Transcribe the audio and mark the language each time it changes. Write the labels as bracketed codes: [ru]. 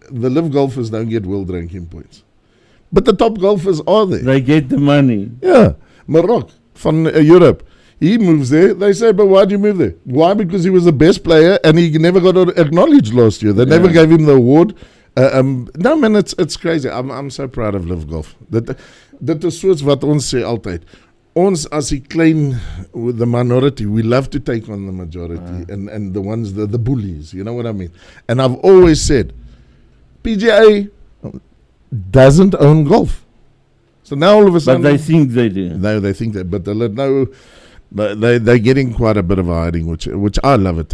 [en] The Live Golfers don't get world ranking points. But the top golfers are there. They get the money. Yeah. Marok van Europe. He moves there. They say, but why do you move there? Why? Because he was the best player and he never got acknowledged last year. They never gave him the award. No man, it's crazy. I'm so proud of Live Golf. [af] Dit is soos wat ons sê altyd. Ons as die klein, [en] the minority, we love to take on the majority and the ones, the bullies, you know what I mean? And I've always said, PGA doesn't own golf. So now all of a sudden... But they think they do. No, they think that, but they're getting quite a bit of a hiding, which I love it.